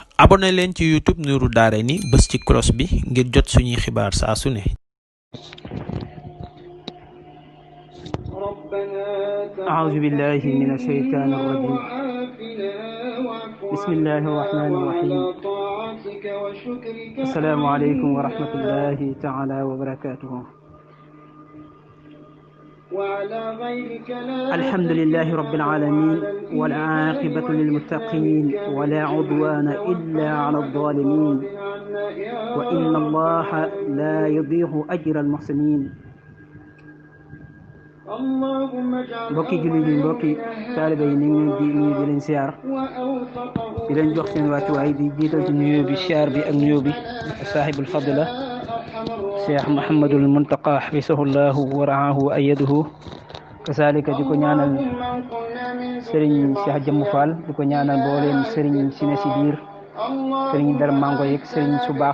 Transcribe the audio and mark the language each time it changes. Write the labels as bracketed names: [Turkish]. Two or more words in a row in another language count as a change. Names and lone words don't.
[Wolof] abonné leen ci YouTube Nourou Darayni bës ci cloche bi ngir jot suñuy xibaar saa su ne. [Arabic] أعوذ بالله من الشيطان الرجيم بسم الله الرحمن الرحيم السلام عليكم ورحمة الله تعالى وبركاته الحمد لله رب العالمين والعاقبة للمتقين ولا عدوان إلا على الظالمين وإن الله لا يضيع أجر المحسنين [Wolof] mbokki jullit yi mbokki taalibe yi ñu ngi leen di leen siyaar di leen jox seen wàccuwaay di jiital ci nuyoo bi siyaar bi ak nuyoo bi [Arabic] صاحب الفضيلة [Wolof] Cheikh Mouhamadul Muntaqa [Arabic] حفظه الله ورعاه وأيده كذلك [Wolof] di ko ñaanal Serigne Cheikh Jëmm Fall di ko ñaanal mbooleem Serigne si ne si biir Serigne Dara Mango yeeg Serigne su baax